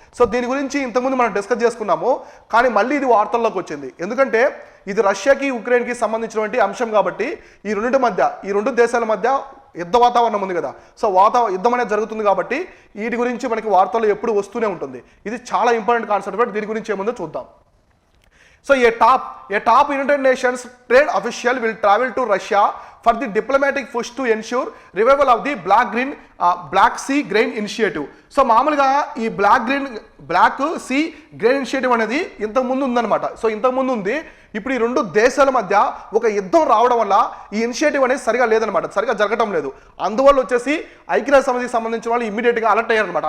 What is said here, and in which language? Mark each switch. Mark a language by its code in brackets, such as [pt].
[te] So దీని గురించి ఇంతకుముందు మనం డిస్కస్ చేసుకున్నాము, కానీ మళ్ళీ ఇది వార్తల్లోకి వచ్చింది. ఎందుకంటే ఇది రష్యాకి ఉక్రెయిన్కి సంబంధించినటువంటి అంశం కాబట్టి ఈ రెండు దేశాల మధ్య యుద్ధ వాతావరణం ఉంది కదా. సో యుద్ధం అనేది జరుగుతుంది కాబట్టి వీటి గురించి మనకి వార్తల్లో ఎప్పుడు వస్తూనే ఉంటుంది. ఇది చాలా ఇంపార్టెంట్ కాన్సెప్ట్. దీని గురించి ఏముందో చూద్దాం. [en] So a top United Nations trade official will travel to Russia for the diplomatic push to ensure revival of the Black Sea Grain Initiative. [te] So మామూలుగా ఈ బ్లాక్ సీ గ్రెయిన్ ఇనిషియేటివ్ అనేది ఇంతకుముందు ఉందన్నమాట. So ఇంతకుముందు ఉంది. ఇప్పుడు ఈ రెండు దేశాల మధ్య ఒక యుద్ధం రావడం వల్ల ఈ ఇనిషియేటివ్ అనేది సరిగా లేదనమాట, సరిగా జరగడం లేదు. అందువల్ల వచ్చేసి ఐక్యరాజ్య సమితికి సంబంధించిన వాళ్ళు ఇమీడియట్గా అలర్ట్ అయ్యారనమాట.